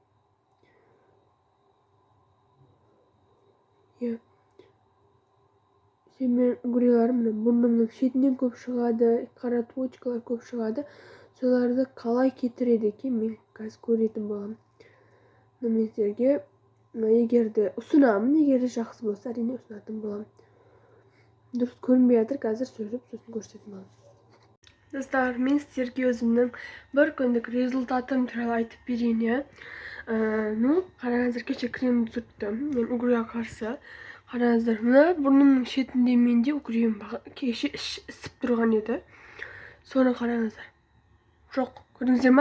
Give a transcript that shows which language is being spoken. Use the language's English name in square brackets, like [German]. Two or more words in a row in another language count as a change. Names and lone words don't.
[Kazakh] Мен угриларым бұрнымның шетінен көп шығады, қара точкалар көп шығады. Соларды қалай кетіреді екен, мен қазір көретін боламын. Мен сіздерге егерде ұсынамын, егерде жақсы болса, әрине ұсынатын боламын. Дұрыс көрінбей жатыр, қазір сөйлеп, сосын көрсететін боламын. [Uzbek] Dostlar, men sizlarga o'zimning bir kunlik rezultatim turali aytib berayin. Qarangizlar, kecha krem surtdim. Men ugriga qarshi. Qarangizlar, mana burnimning chetida menda ugrim keshi isib turgan edi. Sonra qarangizlar. Yo'q, ko'rdingizmi?